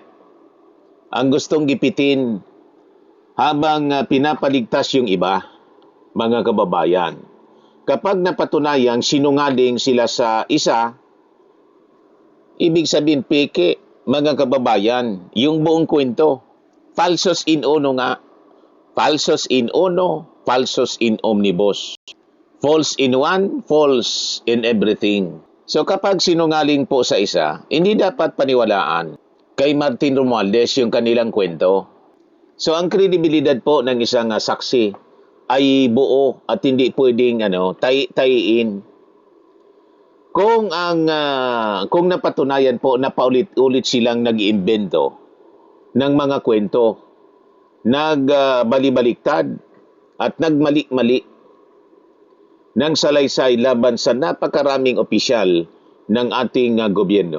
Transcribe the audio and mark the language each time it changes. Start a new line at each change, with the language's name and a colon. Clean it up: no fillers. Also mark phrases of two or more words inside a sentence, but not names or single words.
Filipino: Ang gustong gipitin habang pinapaligtas yung iba, mga kababayan. Kapag napatunayang sinungaling sila sa isa, ibig sabihin peke, mga kababayan, yung buong kwento.
Latin: Falsos in uno nga. Falsos in uno, falsos in omnibus.
English: False in one, false in everything.
Filipino: So kapag sinungaling po sa isa, hindi dapat paniwalaan kay Martin Romualdez yung kanilang kwento. So ang kredibilidad po ng isang saksi ay buo at hindi pwedeng tayiin. Kung napatunayan po na paulit-ulit silang nag-iimbento ng mga kwento, nagbali-baliktad at nagmali-mali ng salaysay laban sa napakaraming opisyal ng ating gobyerno.